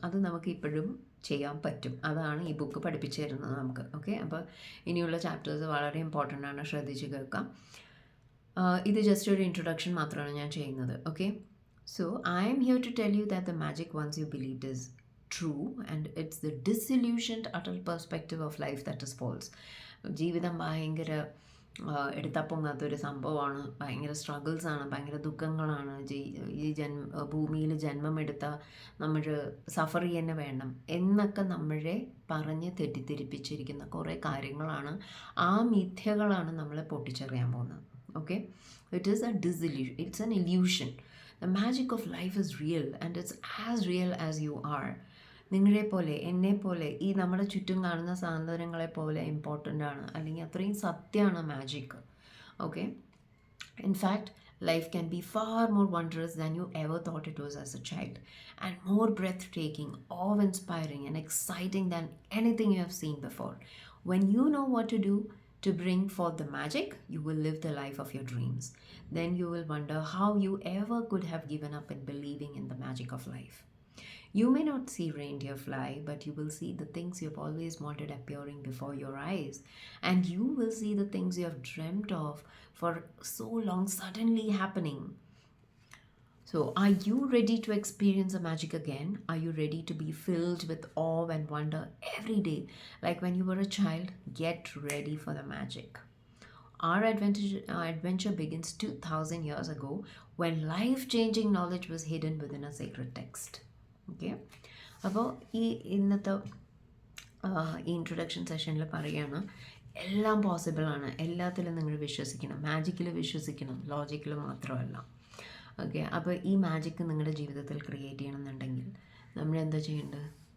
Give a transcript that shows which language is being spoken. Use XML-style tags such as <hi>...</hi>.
<ml>അത് നമുക്ക് ഇപ്പോഴും ചെയ്യാൻ പറ്റും. അതാണ് ഈ ബുക്ക് പഠിപ്പിച്ചു തരുന്നത് നമുക്ക്. ഓക്കെ, അപ്പോൾ ഇനിയുള്ള ചാപ്റ്റേഴ്സ് വളരെ ഇമ്പോർട്ടൻ്റ് ആണ്, ശ്രദ്ധിച്ച് കേൾക്കാം. ഇത് ജസ്റ്റ് ഒരു ഇൻട്രൊഡക്ഷൻ മാത്രമാണ് ഞാൻ ചെയ്യുന്നത്.</ml> <en>Okay, so I am here to tell you that the magic once you believed is true, and it's the disillusioned utter perspective of life that is false.</en> <ml>ജീവിതം ഭയങ്കര എടുത്തപ്പൊങ്ങാത്തൊരു സംഭവമാണ്, ഭയങ്കര സ്ട്രഗിൾസാണ്, ഭയങ്കര ദുഃഖങ്ങളാണ്. ഈ ഭൂമിയിൽ ജന്മമെടുത്ത നമ്മൾ സഫർ തന്നെ വേണം എന്നൊക്കെ നമ്മളെ പറഞ്ഞ് തെറ്റിദ്ധരിപ്പിച്ചിരിക്കുന്ന കുറേ കാര്യങ്ങളാണ്, ആ മിഥ്യകളാണ് നമ്മളെ പൊട്ടിച്ചെറിയാൻ പോകുന്നത്.</ml> <en>Okay, it is a disillusion, it's an illusion. The magic of life is real, and it's as real as you are.</en> <ml>നിങ്ങളെ പോലെ, എന്നെ പോലെ, ഈ നമ്മുടെ ചുറ്റും കാണുന്ന സാധനങ്ങളെ പോലെ ഇമ്പോർട്ടൻ്റ് ആണ്, അല്ലെങ്കിൽ അത്രയും സത്യമാണ് magic.</ml> <en>Okay, in fact, life can be far more wondrous than you ever thought it was as a child, and more breathtaking, awe-inspiring, and exciting than anything you have seen before. When you know what to do to bring forth the magic, you will live the life of your dreams. Then you will wonder how you ever could have given up in believing in the magic of life. You may not see reindeer fly, but you will see the things you have always wanted appearing before your eyes. And you will see the things you have dreamt of for so long suddenly happening. So, are you ready to experience the magic again? Are you ready to be filled with awe and wonder every day, like when you were a child? Get ready for the magic. Our adventure begins 2000 years ago, when life-changing knowledge was hidden within a sacred text.</en> <ml>Okay, അപ്പോൾ ഈ ഇന്നത്തെ ഈ introduction സെഷനിൽ പറയുകയാണ്, എല്ലാം പോസിബിളാണ്, എല്ലാത്തിലും നിങ്ങൾ വിശ്വസിക്കണം, മാജിക്കിൽ വിശ്വസിക്കണം, ലോജിക്കിൽ മാത്രമല്ല. ഓക്കെ, അപ്പോൾ ഈ മാജിക്ക് നിങ്ങളുടെ ജീവിതത്തിൽ ക്രിയേറ്റ് ചെയ്യണമെന്നുണ്ടെങ്കിൽ നമ്മൾ എന്താ ചെയ്യേണ്ടത്?</ml>